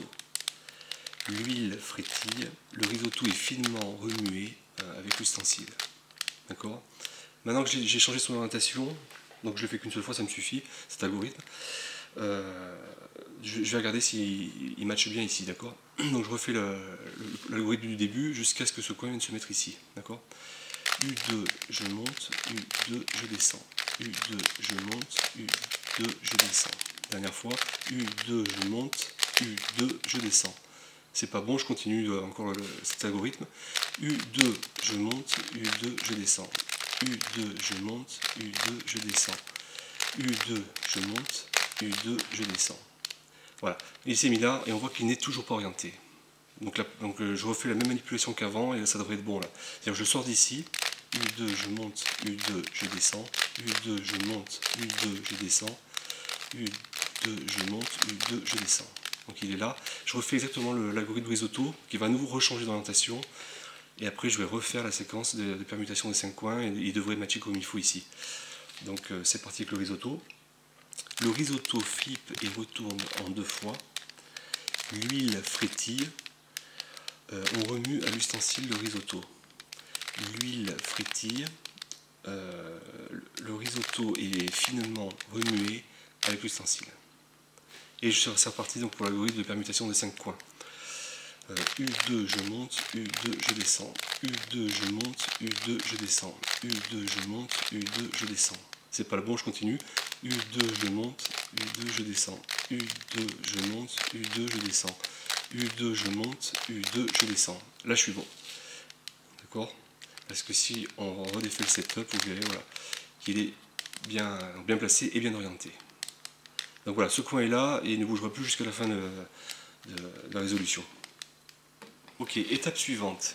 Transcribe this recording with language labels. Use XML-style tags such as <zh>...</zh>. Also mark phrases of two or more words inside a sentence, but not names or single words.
<fr>L'huile frétille, le risotto est finement remué avec l'ustensile. D'accord? Maintenant que j'ai changé son orientation, donc je le fais qu'une seule fois, ça me suffit, cet algorithme. Je vais regarder s'il matche bien ici, d'accord? Donc je refais l'algorithme du début jusqu'à ce que ce coin vienne se mettre ici, d'accord? U2, je monte, U2, je descends, U2, je monte, U2, je descends. Dernière fois, U2, je monte, U2, je descends. C'est pas bon, je continue encore cet algorithme. U2, je monte, U2, je descends. U2, je monte, U2, je descends. U2, je monte, U2, je descends. Voilà, il s'est mis là et on voit qu'il n'est toujours pas orienté. Donc je refais la même manipulation qu'avant et là, ça devrait être bon là. C'est-à-dire je sors d'ici, U2, je monte, U2, je descends, U2, je monte, U2, je descends, U2, je monte, U2, je descends. Donc il est là. Je refais exactement l'algorithme risotto qui va à nouveau rechanger d'orientation. Et après je vais refaire la séquence de permutation des 5 coins et il devrait matcher comme il faut ici. Donc c'est parti avec le risotto. Le risotto flippe et retourne en 2 fois. L'huile frétille. On remue à l'ustensile le risotto. L'huile frétille. Le risotto est finement remué avec l'ustensile. Et c'est reparti donc pour l'algorithme de permutation des 5 coins. U2 je monte, U2 je descends, U2 je monte, U2 je descends, U2 je monte, U2 je descends. C'est pas le bon, je continue. U2 je monte, U2 je descends, U2 je monte, U2 je descends, U2 je monte, U2 je descends. Là je suis bon. D'accord? Parce que si on redéfait le setup, vous verrez voilà, qu'il est bien placé et bien orienté. Donc voilà, ce coin est là et il ne bougera plus jusqu'à la fin de la résolution. Ok, étape suivante.</fr>